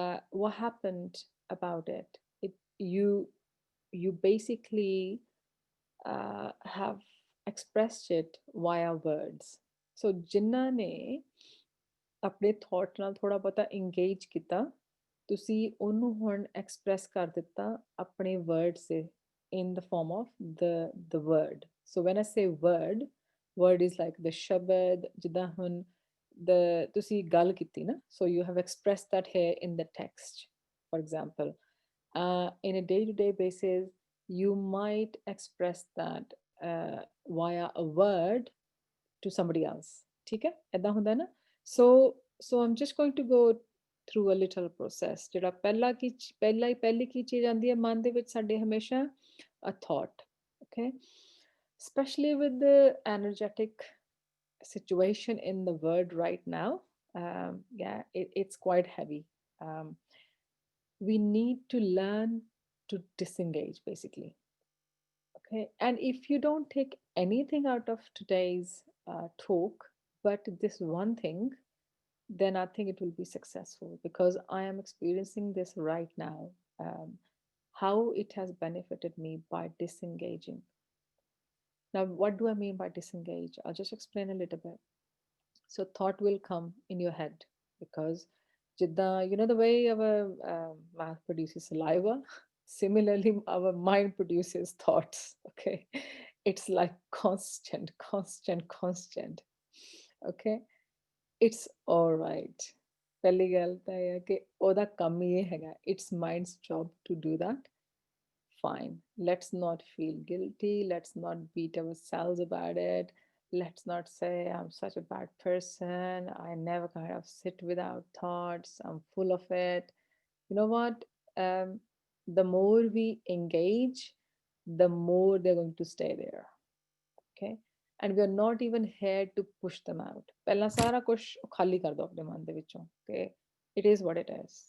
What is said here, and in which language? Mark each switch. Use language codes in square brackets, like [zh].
[en] What happened about it? You basically have expressed it via words. [pa] ਸੋ ਜਿਨ੍ਹਾਂ ਨੇ ਆਪਣੇ thought ਨਾਲ ਥੋੜਾ ਬਹੁਤਾ ਇੰਗੇਜ ਕੀਤਾ, ਤੁਸੀਂ ਉਹਨੂੰ ਹੁਣ ਐਕਸਪ੍ਰੈਸ ਕਰ ਦਿੱਤਾ ਆਪਣੇ word say, [en] in the form of the word. So when I say word is like the shabad, [pa] ਜਿੱਦਾਂ ਹੁਣ ਤੁਸੀਂ ਗੱਲ ਕੀਤੀ ਨਾ, [en] so you have expressed that here in the text. For example, in a day-to-day basis, you might express that via a word to somebody else. [pa] ठीक है, ਏਦਾਂ ਹੁੰਦਾ ਨਾ? [en] So I'm just going to go through a little process. [pa] ਜਿਹੜਾ ਪਹਿਲੀ ਕੀ ਚੀਜ਼ ਆਉਂਦੀ ਹੈ ਮਨ ਦੇ ਵਿੱਚ ਸਾਡੇ ਹਮੇਸ਼ਾ? [en] A thought. Okay, especially with the energetic situation in the world right now. Yeah, it's quite heavy. We need to learn to disengage, basically. Okay, and if you don't take anything out of today's talk, but this one thing, then I think it will be successful, because I am experiencing this right now. How it has benefited me by disengaging. Now, what do I mean by disengage? I'll just explain a little bit. So, thought will come in your head because, you know, the way our mouth produces saliva, similarly, our mind produces thoughts. Okay, it's like constant, constant, constant. Okay, it's all right. [pa] ਪਹਿਲੀ ਗੱਲ ਤਾਂ ਇਹ ਹੈ ਕਿ ਉਹਦਾ ਕੰਮ ਹੀ ਇਹ ਹੈਗਾ, [en] it's mind's job to do that. Fine, let's not feel guilty, let's not beat ourselves about it, let's not say I'm such a bad person, I never kind of sit without thoughts, I'm full of it. You know what? The more we engage, the more they're going to stay there. Okay, and we are not even here to push them out. [pa] ਪਹਿਲਾਂ ਸਾਰਾ ਕੁਝ ਖਾਲੀ ਕਰ ਦਿਓ ਆਪਣੇ ਮਨ ਦੇ ਵਿੱਚੋਂ ਕਿ [en] it is what it is.